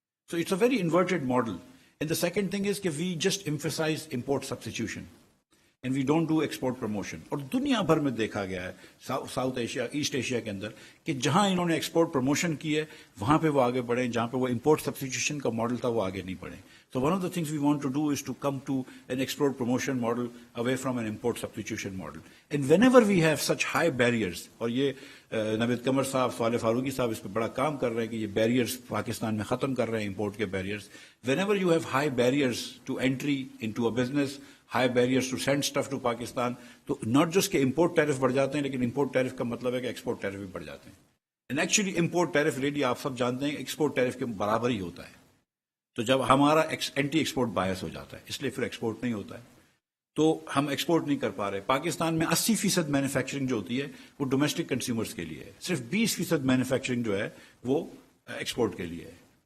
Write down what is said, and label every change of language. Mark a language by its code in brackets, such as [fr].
[en] So it's a very inverted model. And the second thing is کہ we just emphasise import substitution and we don't do export promotion. [ur] اور دنیا بھر میں دیکھا گیا ہے, ساؤتھ ایشیا, ایسٹ ایشیا کے اندر, کہ جہاں انہوں نے ایکسپورٹ پروموشن کی ہے وہاں پہ وہ آگے بڑھیں, جہاں پہ وہ امپورٹ سبسٹیٹیوشن کا ماڈل تھا وہ آگے نہیں بڑھیں. [en] So one of the things we want to do is to come to an export promotion model away from an import substitution model. And whenever we have such high barriers, [ur] اور یہ نوید قمر صاحب, صالح فاروقی صاحب اس پہ بڑا کام کر رہے ہیں کہ یہ بیریئرز پاکستان میں ختم کر رہے ہیں, امپورٹ کے barriers. [en] whenever you have high barriers to entry into a business, high barriers to send stuff to Pakistan, [ur] تو [en] not just [ur] کہ import tariff بڑھ جاتے ہیں, لیکن import tariff کا مطلب ہے کہ export tariff بھی بڑھ جاتے ہیں. [en] And actually import tariff really [ur] آپ سب جانتے ہیں export tariff کے برابر ہی ہوتا ہے. تو جب ہمارا اینٹی ایکسپورٹ باعث ہو جاتا ہے, اس لیے پھر ایکسپورٹ نہیں ہوتا ہے, تو ہم ایکسپورٹ نہیں کر پا رہے. پاکستان میں 80% مینوفیکچرنگ جو ہوتی ہے وہ ڈومیسٹک کنزیومرز کے لیے ہے, صرف 20% مینوفیکچرنگ جو ہے وہ ایکسپورٹ کے لیے ہے.